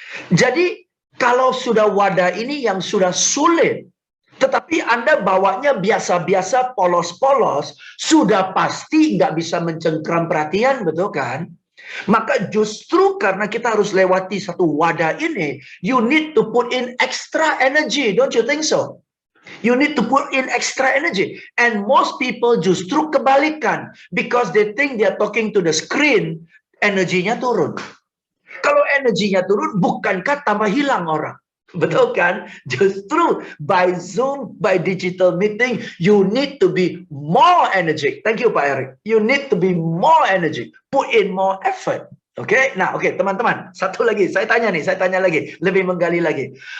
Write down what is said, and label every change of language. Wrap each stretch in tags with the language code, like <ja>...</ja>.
<id>Jadi kalau sudah wadah ini yang sudah sulit, tetapi Anda bawanya biasa-biasa, polos-polos, sudah pasti nggak bisa mencengkram perhatian, betul kan? Maka justru karena kita harus lewati satu wadah ini,</id> <en>you need to put in extra energy, don't you think so? You need to put in extra energy. And most people</en> <id>justru kebalikan,</id> <en>because they think they are talking to the screen,</en> <id>energinya turun. Kalau energinya turun, bukankah tambah hilang orang? Betul kan?</id> <en>Justru by Zoom, by digital meeting, you need to be more energetic. Thank you Pak Erick. You need to be more energetic. Put in more effort. Oke?</en> <id>Nah, oke, teman-teman. Satu lagi, saya tanya lagi, lebih menggali lagi.</id>